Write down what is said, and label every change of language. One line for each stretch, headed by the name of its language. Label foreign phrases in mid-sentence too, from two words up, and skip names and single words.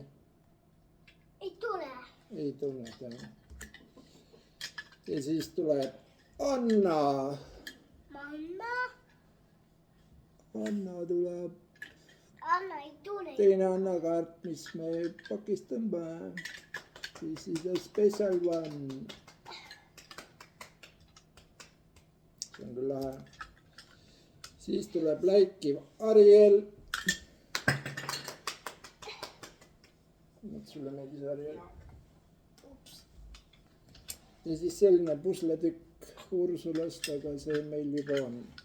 Estonian: Ei tule. Ei tulnud täna. Ja siis tuleb Anna. Mamma. Anna tuleb. Anna ei tule. Teine Anna kaart, mis me pakist tõmbame.
English: This is a special one.
Estonian: See on küll lahe. Siis tuleb läikiv Ariel. Sulle meeldis Ariel. Ja siis selline pusletükk Ursulast, aga see meil juba on.